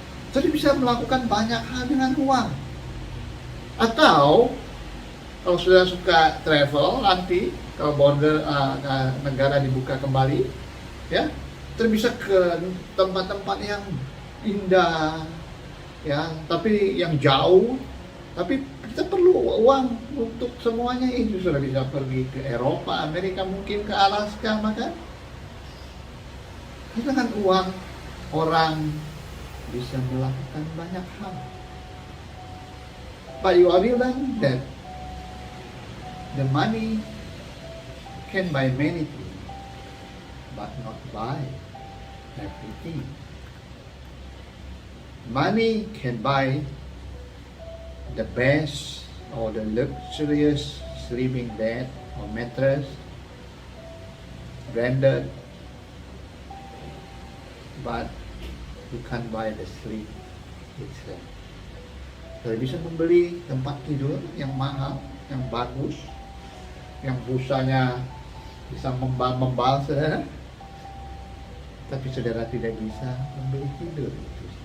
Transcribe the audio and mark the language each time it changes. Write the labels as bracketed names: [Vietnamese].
[Indonesian] Jadi bisa melakukan banyak hal dengan uang. Atau kalau sudah suka travel nanti, kalau border negara dibuka kembali, ya, terus bisa ke tempat-tempat yang indah, ya, tapi yang jauh. Tapi kita perlu uang untuk semuanya itu. Sudah bisa pergi ke Eropa, Amerika, mungkin ke Alaska, maka dengan uang orang bisa melakukan banyak hal. [English] But you are realizing that the money can buy many things, but not buy everything. Money can buy the best or the luxurious sleeping bed or mattress, branded but you can't buy the sleep itself. [Indonesian] Saudara bisa membeli tempat tidur yang mahal, yang bagus, yang busanya bisa membal, saudara, tapi saudara tidak bisa membeli tidur itu.